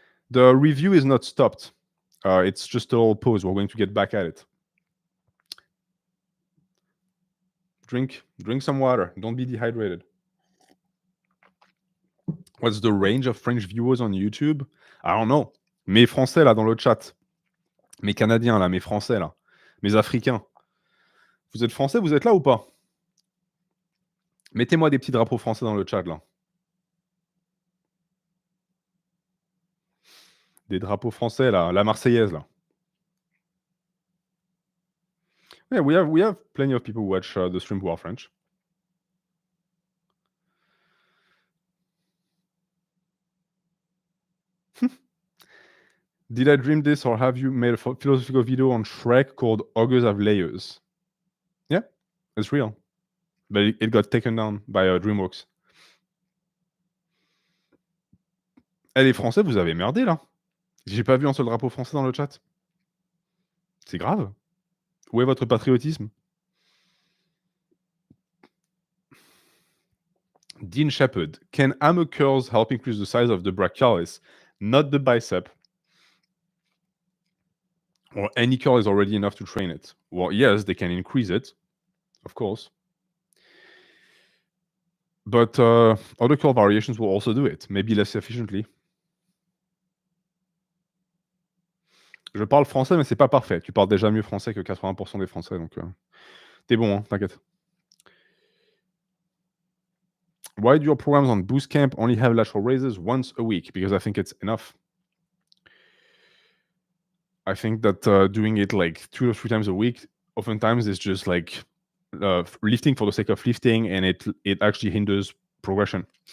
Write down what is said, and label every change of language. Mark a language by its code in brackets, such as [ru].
[en] The review is not stopped. It's just a little pause. We're going to get back at it. Drink some water. Don't be dehydrated. What's the range of French viewers on YouTube? I don't know. [fr] Mes Français là dans le chat. Mes Canadiens là, mes Français là. Mes Africains. Vous êtes Français, vous êtes là ou pas? Mettez-moi des petits drapeaux français dans le chat là. Des drapeaux français là, la Marseillaise là. [en] Yeah, we have plenty of people who watch the stream who are French. Did I dream this, or have you made a philosophical video on Shrek called Ogres Have Layers? Yeah, it's real. But it got taken down by DreamWorks. [fr] Eh, les Français, vous avez merdé là. J'ai pas vu un seul drapeau français dans le chat. C'est grave. Où est votre patriotisme? [en] Dean Shepard. Can hammer curls help increase the size of the brachialis? Not the bicep. Or any curl is already enough to train it. Well, yes, they can increase it, of course. But other curl variations will also do it, maybe less efficiently. [fr] Je parle français, mais c'est pas parfait. Tu parles déjà mieux français que 80% des Français, donc t'es bon, hein, t'inquiète. [en] Why do your programs on Boost Camp only have lateral raises once a week? Because I think it's enough. I think that doing it like 2 or 3 times a week, oftentimes is just like lifting for the sake of lifting, and it actually hinders progression.